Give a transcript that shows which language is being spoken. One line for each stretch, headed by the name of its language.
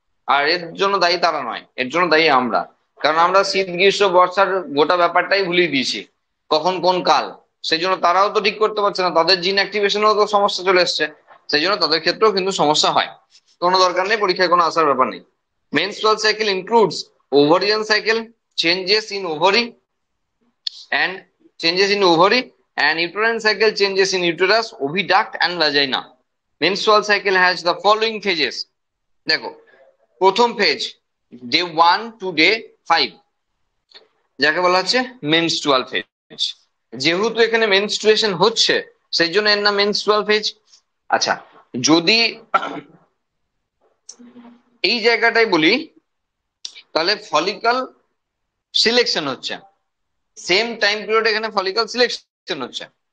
Bangla: আর এর জন্য দায়ী তারা নয়, এর জন্য দায়ী আমরা। কারণ আমরা শীত গ্রীষ্ম বর্ষার গোটা ব্যাপারটাই ভুলিয়ে দিয়েছি, কখন কোন কাল। সেই জন্য তারাও তো ঠিক করতে পারছে না, তাদের জিন অ্যাক্টিভেশনেও তো সমস্যা চলে এসছে। সেই জন্য তাদের ক্ষেত্রেও কিন্তু সমস্যা হয়। কোনো দরকার নেই, পরীক্ষায় কোনো আসার ব্যাপার নেই।
English: Menstrual cycle includes ovarian cycle, changes in ovary and changes in ovary, and uterine cycle changes in uterus, oviduct and vagina. Menstrual cycle has the following phases.
Bangla: দেখো, প্রথম ফেজ ডে 1 to ডে 5, যাকে বলা হচ্ছে menstrual phase. যেহেতু এখানে menstruation হচ্ছে, সেই জন্য এর নাম মেনস্ট্রুয়াল ফেজ। আচ্ছা, যদি এই জায়গাটাই বলি, তাহলে ফলিকল সিলেকশন হচ্ছে, সেম টাইম পিরিয়ড এখানে ফলিকল সিলেকশন হচ্ছে।